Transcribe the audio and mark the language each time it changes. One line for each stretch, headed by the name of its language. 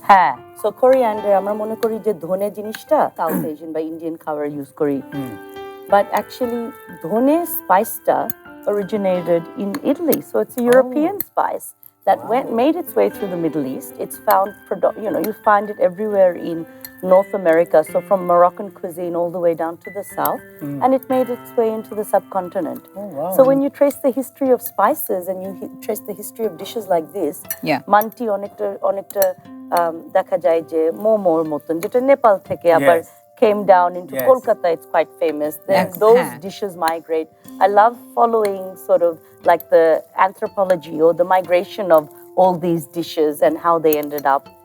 Bangla: হ্যাঁ,
English: so coriander
Bangla: আমরা মনে করি যে ধনে জিনিসটা
English: South Asian বা Indian
Bangla: খাবার ইউজ করি,
English: but actually
Bangla: ধনে স্পাইসটা
English: originated in Italy, so it's a European spice that made its way through the Middle East. It's found, you find it everywhere in North America, so from Moroccan cuisine all the way down to the south, and it made its way into the subcontinent. Wow. So when you trace the history of spices and you trace the history of dishes like this, Yeah.
Bangla: manti অনেকটা দেখা যায় যে মোমোর মতন, যেটা নেপাল থেকে আবার
English: came down into Yes. Kolkata, it's quite famous. Then Yes. those Yeah. dishes migrate. I love following sort of like the anthropology or the migration of all these dishes and how they ended up.